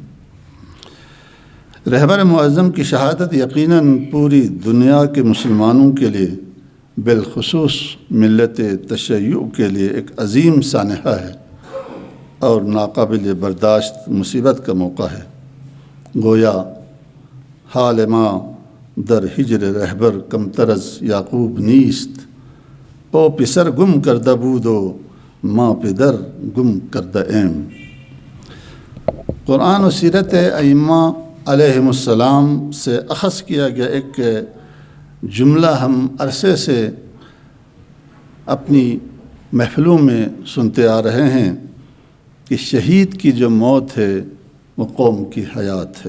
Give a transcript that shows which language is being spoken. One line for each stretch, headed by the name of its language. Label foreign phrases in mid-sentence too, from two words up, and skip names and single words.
Urdu: رہبر معظم کی شہادت یقیناً پوری دنیا کے مسلمانوں کے لیے، بالخصوص ملت تشیع کے لیے ایک عظیم سانحہ ہے اور ناقابل برداشت مصیبت کا موقع ہے.
Persian: گویا حال ما در ہجر رہبر کم طرز یعقوب نیست، او پسر گم کردہ بود و ماں پدر گم کردہ ایم.
Urdu: قرآن و سیرت ائمہ علیہم السلام سے اخذ کیا گیا ایک جملہ ہم عرصے سے اپنی محفلوں میں سنتے آ رہے ہیں کہ شہید کی جو موت ہے وہ قوم کی حیات ہے.